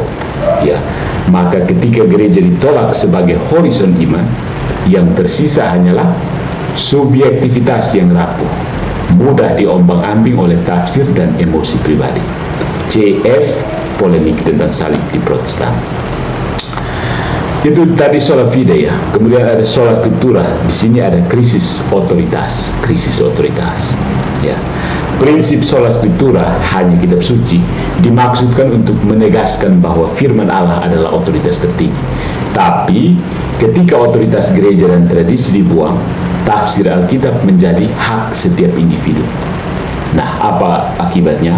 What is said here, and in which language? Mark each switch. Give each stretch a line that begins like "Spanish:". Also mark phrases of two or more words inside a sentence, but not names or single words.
Indonesian: Ya, maka ketika gereja ditolak sebagai horizon iman, yang tersisa hanyalah subjektivitas yang rapuh, mudah diombang-ambing oleh tafsir dan emosi pribadi. CF, polemik tentang salib di Protestan. Itu tadi
Latin: sola fide
Indonesian: ya. Kemudian ada
Latin: sola scriptura.
Indonesian: Di sini ada krisis otoritas, Ya.
Latin: Prinsip sola scriptura,
Indonesian: hanya kitab suci, dimaksudkan untuk menegaskan bahwa firman Allah adalah otoritas tertinggi. Tapi ketika otoritas gereja dan tradisi dibuang, tafsir Alkitab menjadi hak setiap individu. Nah, apa akibatnya?